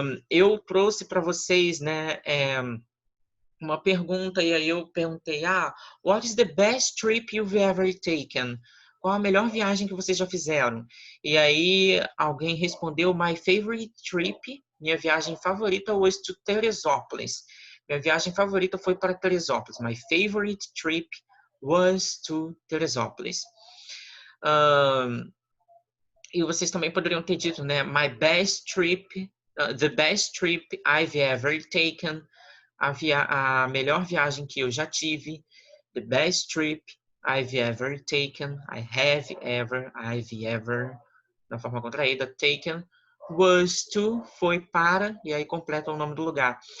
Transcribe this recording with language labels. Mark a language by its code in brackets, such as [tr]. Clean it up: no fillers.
[pt] Eu trouxe para vocês, né, uma pergunta, e aí eu perguntei, [en] what is the best trip you've ever taken? [pt] Qual a melhor viagem que vocês já fizeram? E aí alguém respondeu, [en] my favorite trip, [pt] minha viagem favorita [en] was to [pt] Teresópolis. Minha viagem favorita foi para Teresópolis. [en] My favorite trip was to Teresópolis. [pt] E vocês também poderiam ter dito, né? [en] My best trip, the best trip I've ever taken. [pt] A melhor viagem que eu já tive. [en] The best trip I've ever taken, I have ever, I've ever, [pt] na forma contraída, [en] taken, was to, [pt] foi para, e aí completa o nome do lugar.